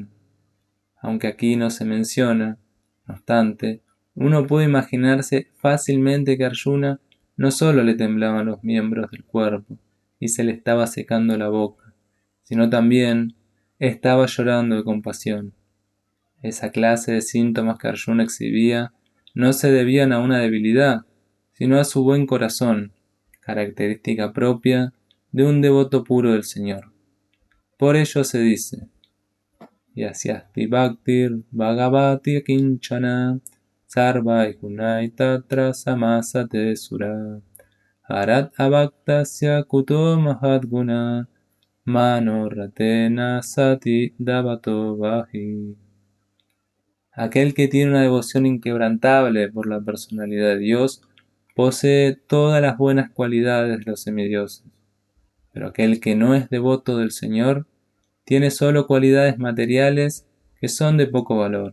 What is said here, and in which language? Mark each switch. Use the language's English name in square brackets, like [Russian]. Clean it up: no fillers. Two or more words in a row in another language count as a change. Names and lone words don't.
[Spanish] Aunque aquí no se menciona, no obstante, uno puede imaginarse fácilmente que a Arjuna no solo le temblaban los miembros del cuerpo y se le estaba secando la boca, sino también estaba llorando de compasión. Esa clase de síntomas que Arjuna exhibía no se debían a una debilidad, sino a su buen corazón, característica propia de un devoto puro del Señor. Por ello se dice: [Sanskrit] Yasyasti bhaktir bhagavati kinchana sarvai gunai tatra samasate sura harat abhaktasya kuto mahadguna mano ratena sati davato vahi. [Spanish] Aquel que tiene una devoción inquebrantable por la personalidad de Dios posee todas las buenas cualidades de los semidioses, pero aquel que no es devoto del Señor tiene solo cualidades materiales que son de poco valor.